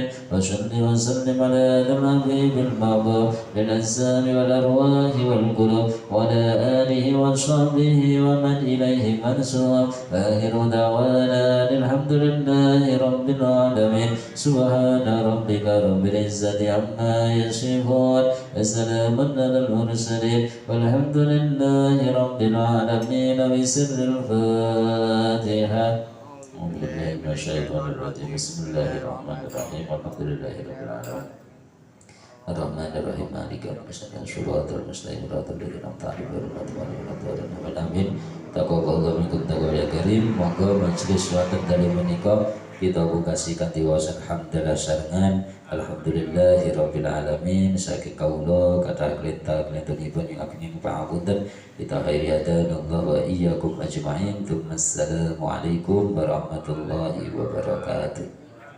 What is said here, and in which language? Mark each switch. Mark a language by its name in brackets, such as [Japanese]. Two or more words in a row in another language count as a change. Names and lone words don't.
[Arabic] وصل وسلم على هذا الحبيب المحبوب للأجسام والأرواح والقلوب وعلى آله وصحبه ومن إليه منسوب آخر دعوانا الحمد لله رب العالمين سبحان ربك رب العزة عما يصفون وسلام على المرسلين والحمد لله رب العالمين بسر الفاتحة. أعوذ بالله من الشيطان الرجيم بسم الله الرحمن الرحيم الحمد لله رب العالمين الرحمن الرحيم مالك يوم الدين صراط المستقيم صراط الذين أنعمت عليهم غير المغضوب عليهم amin. تقبل الله منكم تقوى يا كريم. [Javanese] Monggo majelis wonten dalem menika kita bukasi kanthi wasan hamdalah sarengan [Arabic] الحمد لله رب العالمين [Javanese] saking kawula kathah klinta-klintunipun ing ageng pangapunten kita khairi [Arabic] هدانا الله وإياكم أجمعين. السلام عليكم ورحمة الله وبركاته.